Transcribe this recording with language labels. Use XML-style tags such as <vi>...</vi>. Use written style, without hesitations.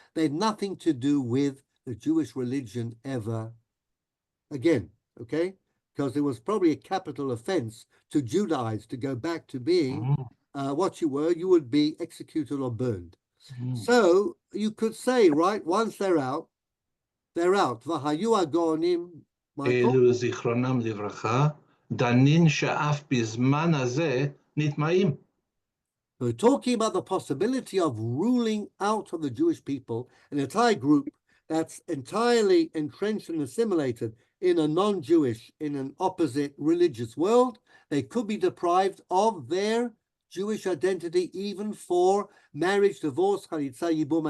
<en>They had nothing to do with the Jewish religion ever again, okay? Because it was probably a capital offense to Judaize, to go back to being what you were. You would be executed or burned. So you could say, right, once they're out, they're out.</en> <he>V'hayu hagonim, Michael. אלו זיכרונם לברכה, דנין שאף בזמן הזה נטמעים.</he> <en>We're talking about the possibility of ruling out of the Jewish people an entire group that's entirely entrenched and assimilated in a non-Jewish, in an opposite religious world. They could be deprived of their Jewish identity even for marriage, divorce, chalitza, yibum.</en>